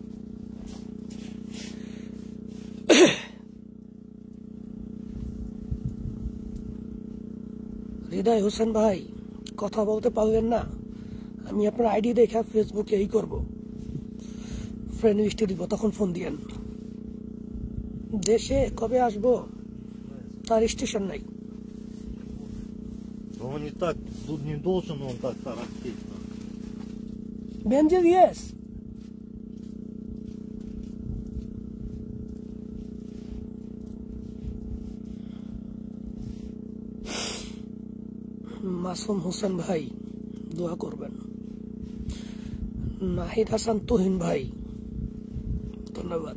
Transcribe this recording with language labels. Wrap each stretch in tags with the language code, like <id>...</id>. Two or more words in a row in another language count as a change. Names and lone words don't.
<bn>হৃদয় হোসেন ভাই, কথা বলতে পারবেন না? আমি আপনার আইডি দেখে ফেসবুকে এই করব, ফ্রেন্ড লিস্টে দিব, তখন ফোন দিয়েন। দেশে কবে আসবো তার স্টেশন নাই।</bn> <ru>Он не так, тут не должен он так тарахтеть. Бенджел,</ru> <bn>yes. মাসুম হোসেন ভাই, দোয়া করবেন। নাহিদ হাসান তুহিন ভাই, ধন্যবাদ।</bn>